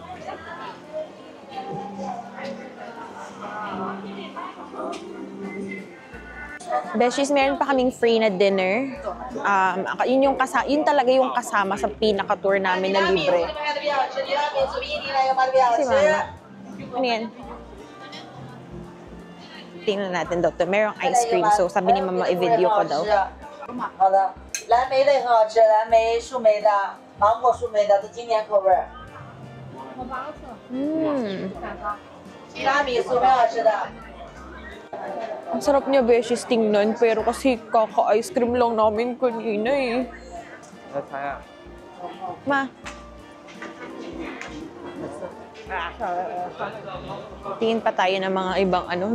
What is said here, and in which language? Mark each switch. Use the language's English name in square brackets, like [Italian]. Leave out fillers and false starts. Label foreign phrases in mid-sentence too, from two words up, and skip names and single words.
[Filipino] Beshies, meron pa kaming free na dinner. Yun talaga yung kasama sa pinaka-tour namin na libre. Si Mama. Ano yan? Tingnan natin daw to. Merong ice cream. So, sabi ni Mama, i-video ko daw. [Chinese] 好的，蓝莓类很好吃，蓝莓、树莓的、芒果树莓的是经典口味儿。提拉米苏很好吃的。 [Filipino] Ang sarap niya, Beshies, tingnan. Pero kasi kaka-ice cream lang namin kanina eh. Ma. Tingin pa tayo ng mga ibang ano.